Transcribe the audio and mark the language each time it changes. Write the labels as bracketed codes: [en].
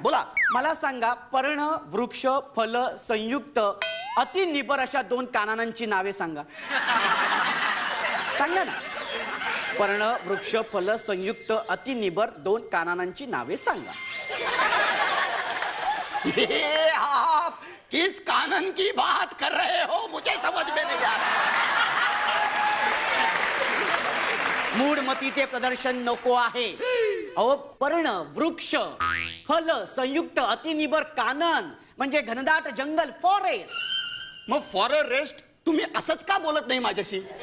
[mr] बोला. मला सांगा, पर्ण वृक्ष फल संयुक्त अतिनिबर अशा 2 काननांची नावे सांगा. सांगा ना. पर्ण वृक्ष फल संयुक्त अतिनिबर 2 काननांची नावे सांगा. [hi] ये आप किस कानन की बात कर रहे हो? मुझे समझ में नहीं आ रहा. [mr] मूढमतीचे प्रदर्शन नको आहे. अहो पर्ण वृक्ष फल संयुक्त अतिनिबर कानन म्हणजे घनदाट जंगल फॉरेस्ट. मग फॉर रेस्ट तुम्ही असंच का बोलत नाही माझ्याशी?